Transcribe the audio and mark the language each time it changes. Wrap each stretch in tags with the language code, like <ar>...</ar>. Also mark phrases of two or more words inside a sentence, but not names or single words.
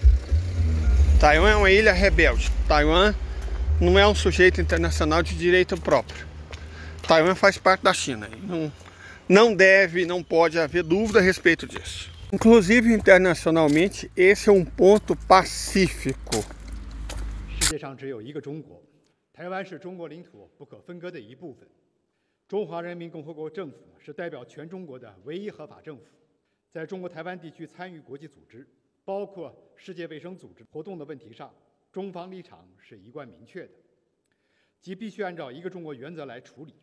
<pt>Taiwan é uma ilha rebelde. Taiwan não é um sujeito internacional de direito próprio. Taiwan faz parte da China. Não deve, não pode haver dúvida a respeito disso. Inclusive, internacionalmente, esse é um ponto pacífico.</pt> <zh>世界上只有一个中国，台湾是中国领土不可分割的一部分。中华人民共和国政府是代表全中国的唯一合法政府，在中国台湾地区参与国际组织，包括世界卫生组织活动的问题上，中方立场是一贯明确的，即必须按照一个中国原则来处理。</zh>